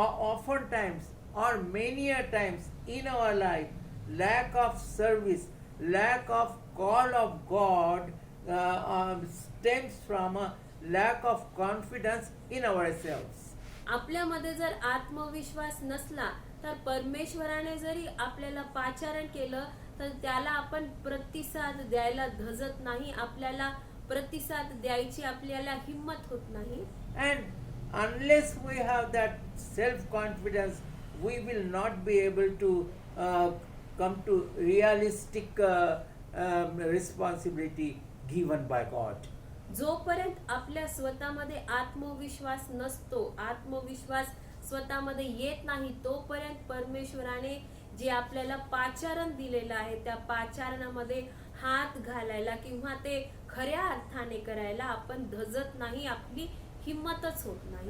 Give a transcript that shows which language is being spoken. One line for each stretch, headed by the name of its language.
English: Oftentimes or many a times in our life, lack of service, lack of call of God stems from a lack of confidence in ourselves.
Marathi: आपल्यामध्ये जर आत्मविश्वास नसला तर परमेश्वराने जरी आपल्याला पाचारण केलं तर त्याला आपण प्रतिसाद द्यायला धजत नाही, आपल्याला प्रतिसाद द्यायची आपल्याला हिम्मत होत नाही.
English: And unless we have that self-confidence, we will not be able to come to realistic responsibility given by God.
Marathi: जोपर्यंत आपल्या स्वतःमध्ये आत्मविश्वास नसतो, आत्मविश्वास स्वतःमध्ये येत नाही, तोपर्यंत परमेश्वराने जे आपल्याला पाचारण दिलेलं आहे त्या पाचारणामध्ये हात घालायला किंवा ते खऱ्या अर्थाने करायला आपण धजत नाही, आपली हिम्मतच होत नाही.